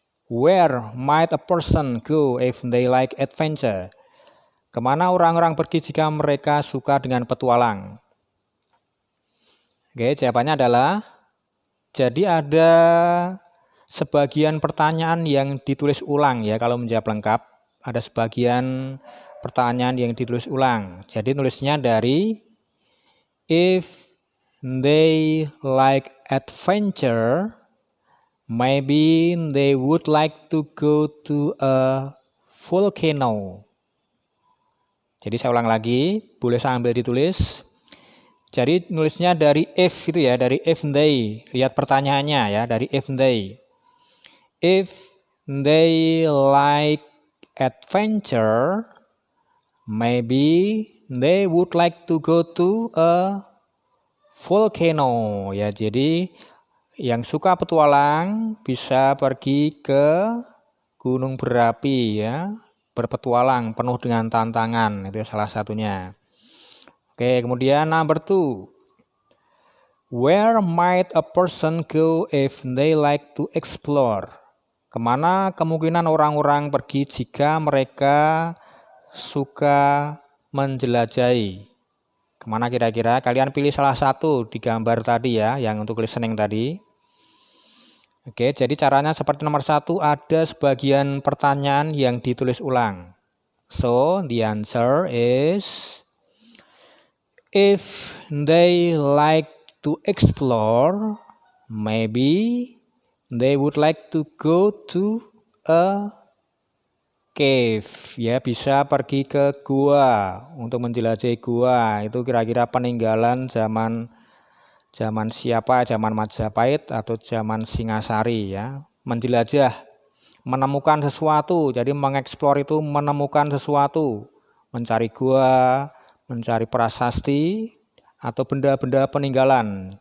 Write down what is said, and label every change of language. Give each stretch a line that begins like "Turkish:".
English: Where might a person go if they like adventure?
Indonesian: Kemana orang-orang pergi jika mereka suka dengan petualang? Oke, jawabannya adalah, jadi ada sebagian pertanyaan yang ditulis ulang ya kalau menjawab lengkap. Ada sebagian pertanyaan yang ditulis ulang. Jadi nulisnya dari
English: if they like adventure, maybe they would like to go to a volcano.
Indonesian: Jadi saya ulang lagi, boleh sambil ditulis. Jadi nulisnya dari if itu ya, dari if they. Lihat pertanyaannya ya, dari if they.
English: If they like adventure, maybe they would like to go to a volcano.
Indonesian: Ya, jadi yang suka petualang bisa pergi ke gunung berapi ya, berpetualang penuh dengan tantangan, itu salah satunya. Oke, kemudian
English: number 2. Where might a person go if they like to explore?
Indonesian: Kemana kemungkinan orang-orang pergi jika mereka suka menjelajahi? Kemana kira-kira? Kalian pilih salah satu di gambar tadi ya, yang untuk listening tadi. Oke, jadi caranya seperti nomor 1, ada sebagian pertanyaan yang ditulis ulang.
English: So, the answer is, if they like to explore, maybe they would like to go to a cave.
Indonesian: Ya, bisa pergi ke gua untuk menjelajahi gua. Itu kira-kira peninggalan zaman siapa? Zaman Majapahit atau zaman Singasari ya. Menjelajah, menemukan sesuatu. Jadi mengeksplor itu menemukan sesuatu, mencari gua, mencari prasasti atau benda-benda peninggalan.